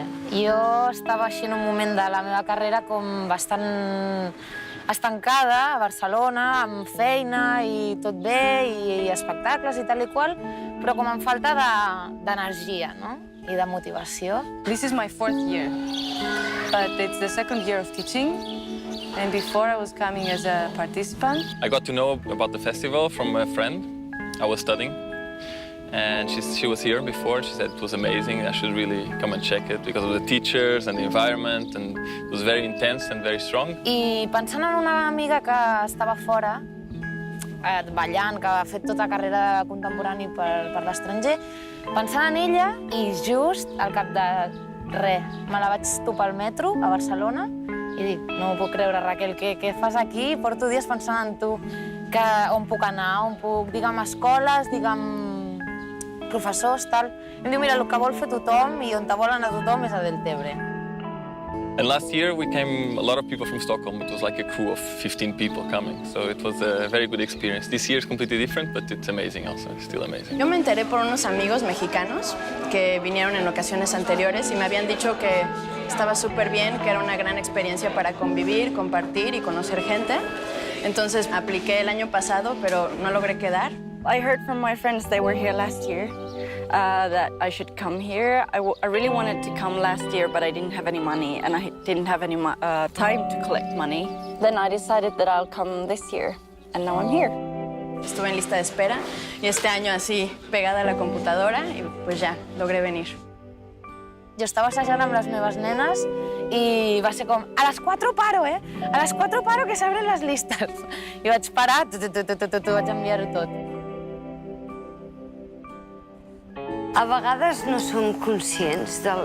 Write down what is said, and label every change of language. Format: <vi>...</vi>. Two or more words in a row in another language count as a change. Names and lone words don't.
<ca>Jo estava així en un moment de la meva carrera com bastant estancada a Barcelona, amb feina i tot bé, i espectacles i tal i qual, però com amb falta d'energia, no? I de motivació.</ca> <en>This is my 4th year, but it's the 2nd year of teaching. And before I was coming as a participant. I got to know about the festival from a friend. I was studying. And she was here before. She said it was amazing. I should really come and check it because of the teachers and the environment, and it was very intense and very strong.</en> <ca>I pensant en una amiga que estava fora, ballant, que ha fet tota carrera contemporani per l'estranger, pensant en ella i just al cap de res, me la vaig topar al metro a Barcelona i dic, no ho puc creure, Raquel, què fas aquí? Porto dies pensant en tu, on puc anar, on puc, digue'm, escoles, digue'm, professors, tal. Em diu, mira, el que vol fer tothom i on te vol anar tothom és a Deltebre.</ca> <en>And last year we came a lot of people from Stockholm. It was like a crew of 15 people coming, so it was a very good experience. This year is completely different, but it's amazing also, it's still amazing.</en> <es>Yo me enteré por unos amigos mexicanos que vinieron en ocasiones anteriores y me habían dicho que estaba súper bien, que era una gran experiencia para convivir, compartir y conocer gente. Entonces apliqué el año pasado, pero no logré quedar.</es> <en>I heard from my friends they were here last year that I should come here. I really wanted to come last year, but I didn't have any money and I didn't have any time to collect money. Then I decided that I'll come this year, and now I'm here.</en> <es>Estuve en lista de espera y este año así pegada a la computadora y pues ya, logré venir.</es> <ca>Jo estava assajant amb les meves nenes i va ser com, a les 4 paro, A les 4 paro que s'obren les llistes. I vaig parar, vaig enviar-ho tot. A vegades no som conscients del...</ca>